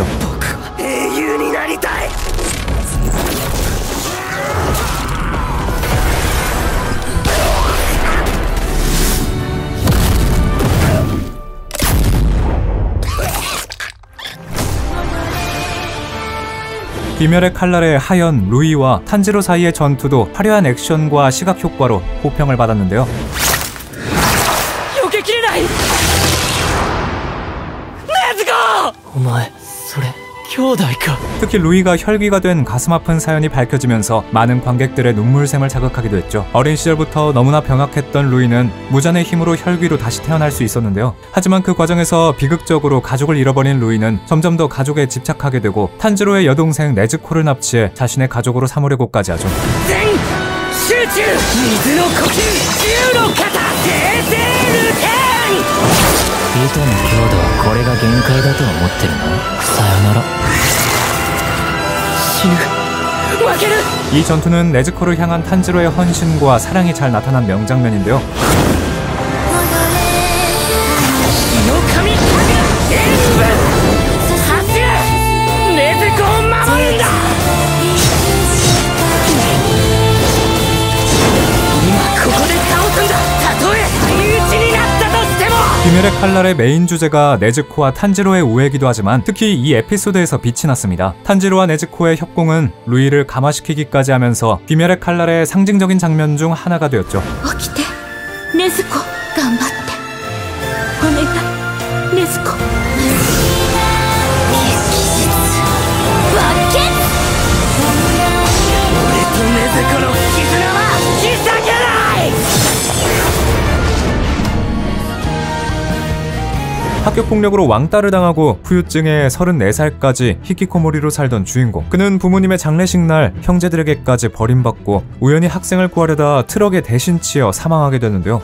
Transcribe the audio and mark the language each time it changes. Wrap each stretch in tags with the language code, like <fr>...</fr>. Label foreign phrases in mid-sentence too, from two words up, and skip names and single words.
<ja>英雄になりたい。</ja> <ko>귀멸의 칼날의 하연, 루이와 탄지로 사이의 전투도 화려한 액션과 시각 효과로 호평을 받았는데요.</ko> <ja>避けきれない。レッツゴー。お前それ兄弟か。</ja> <ko>특히 루이가 혈귀가 된 가슴 아픈 사연이 밝혀지면서 많은 관객들의 눈물샘을 자극하기도 했죠. 어린 시절부터 너무나 병약했던 루이는 무잔의 힘으로 혈귀로 다시 태어날 수 있었는데요. 하지만 그 과정에서 비극적으로 가족을 잃어버린 루이는 점점 더 가족에 집착하게 되고 탄지로의 여동생 네즈코를 납치해 자신의 가족으로 삼으려고까지 하죠.</ko> <ja>集中水の呼吸銃の肩生成ルテン糸の強度はこれが限界だと思ってるのさよなら死ぬ負ける</ja> <ko>이 전투는 네즈코를 향한 탄지로의 헌신과 사랑이 잘 나타난 명장면인데요.</ko> <ja>血の神全部走る禰豆子を守るんだここで倒すんだたとえ相打ちになったとしても</ja> <ko>귀멸의 칼날의 메인 주제가 네즈코와 탄지로의 우애이기도 하지만 특히 이 에피소드에서 빛이 났습니다. 탄지로와 네즈코의 협공은 루이를 감화시키기까지 하면서 귀멸의 칼날의 상징적인 장면 중 하나가 되었죠.</ko> <ja>起きて禰豆子頑張ってお願い禰豆子バケッ俺と禰豆子の絆は引き裂けない</ja> <ko>학교폭력으로 왕따를 당하고 후유증에 34살까지 히키코모리로 살던 주인공. 그는 부모님의 장례식 날 형제들에게까지 버림받고 우연히 학생을 구하려다 트럭에 대신 치여 사망하게 되는데요.</ko>